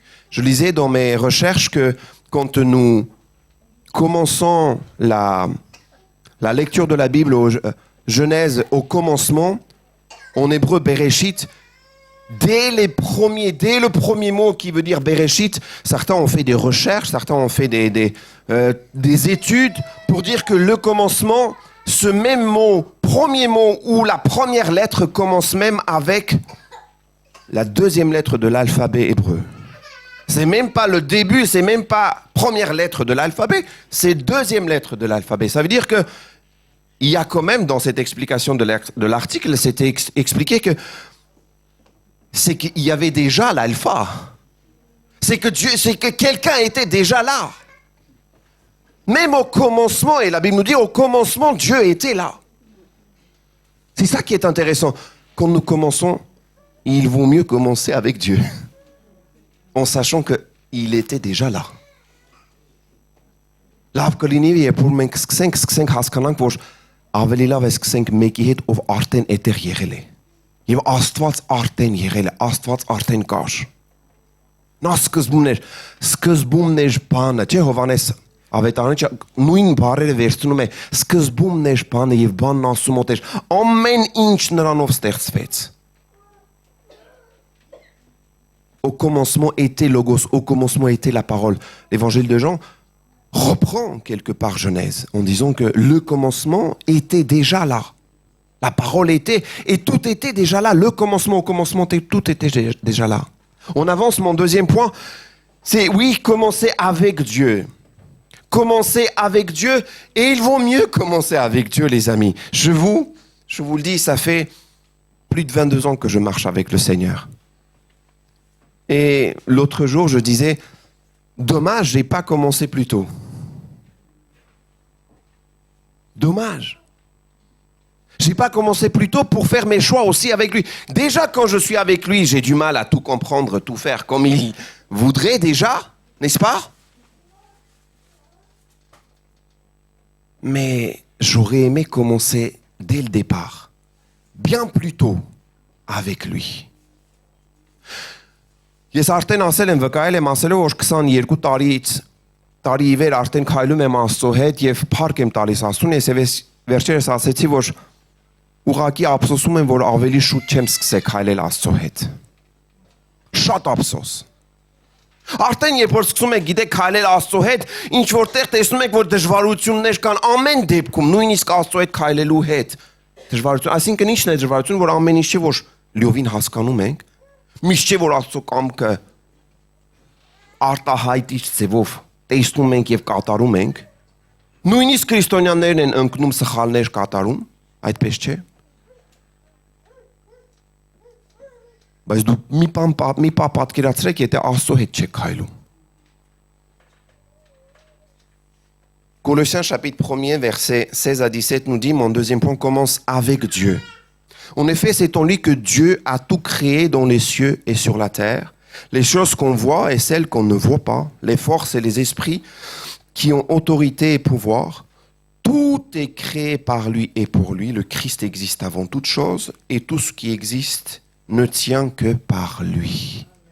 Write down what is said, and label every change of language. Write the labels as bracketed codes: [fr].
[fr] Je lisais dans mes recherches que quand nous commençons la lecture de la Bible au Genèse au commencement, en hébreu Bereshit, dès le premier mot qui veut dire Bereshit, certains ont fait des recherches, certains ont fait des études pour dire que le commencement, ce même mot, premier mot ou la première lettre commence même avec la deuxième lettre de l'alphabet hébreu. C'est même pas le début, c'est même pas première lettre de l'alphabet, c'est deuxième lettre de l'alphabet. Ça veut dire que il y a quand même dans cette explication de l'article, c'était expliqué que c'est qu'il y avait déjà l'alpha. C'est que quelqu'un était déjà là. Même au commencement, et la Bible nous dit, au commencement, Dieu était là. C'est ça qui est intéressant. Quand nous commençons, il vaut mieux commencer avec Dieu. En sachant qu'il était déjà là. [hy] Լավ կլինի երբ որ մենք սկսենք հասկանանք, որ ավելի լավ է սկսենք մեկի հետ, ով արդեն այդտեղ եղել է։ Եվ Աստված արդեն եղել է, Աստված արդեն կար։ Նա սկզբումն էր բանը, չէ՞ Հովանես Ավետարանը նույն բառերը վերցնում է, սկզբումն էր բանը եւ բանն ասում էր, ամեն ինչ նրանով ստեղծվեց։ [fr] Au commencement était Logos, au commencement était la parole. L'évangile de Jean reprend quelque part Genèse en disant que le commencement était déjà là. La parole était, et tout était déjà là. Le commencement, au commencement, tout était déjà là. On avance, mon deuxième point, c'est oui, commencer avec Dieu. Commencer avec Dieu, et il vaut mieux commencer avec Dieu, les amis. Je vous le dis, ça fait plus de 22 ans que je marche avec le Seigneur. Et l'autre jour, je disais, dommage, je n'ai pas commencé plus tôt. Dommage. Je n'ai pas commencé plus tôt pour faire mes choix aussi avec lui. Déjà, quand je suis avec lui, j'ai du mal à tout comprendre, tout faire comme il voudrait déjà, n'est-ce pas? Mais j'aurais aimé commencer dès le départ, bien plus tôt, avec lui. [hy] Ես արդեն ասել եմ, վկայել եմ ասելով, որ 22 տարի ի վեր արդեն քայլում եմ Աստծո հետ եւ փառք եմ տալիս Աստծուն, ես վերջերս ասեցի, որ ուղղակի ափսոսում եմ, որ ավելի շուտ չեմ սկսել քայլել Աստծո հետ։ Շատ ափսոս։ Արդեն երբ որ սկսում եք, գիտեք, քայլել Աստծո հետ, ինչ որտեղ տեսնում եք, որ դժվարություններ կան ամեն դեպքում, նույնիսկ Աստծո հետ քայլելու հետ։ Դժվարություն, այսինքն ինչն է դժվարություն, որ ամեն ինչ չէ, որ լիովին հասկանում ենք, միշտ չէ, որ Աստծո կամքը արտահայտիչ ձևով տեսնում ենք եւ կատարում ենք։ Նույնիսկ քրիստոնյաներն են ընկնում սխալներ կատարում, այդպես չէ։ Բայց դու մի պահ պատկերացրեք, եթե Աստծո հետ չեք քայլում։ [fr] Colossiens chapitre 1er, versets 16 à 17 nous dit, mon deuxième point commence avec Dieu. En effet, c'est en lui que Dieu a tout créé dans les cieux et sur la terre, les choses qu'on voit et celles qu'on ne voit pas, les forces et les esprits qui ont autorité et pouvoir. Tout est créé par lui et pour lui. Le Christ existe avant toute chose et tout ce qui existe ne tient que par lui.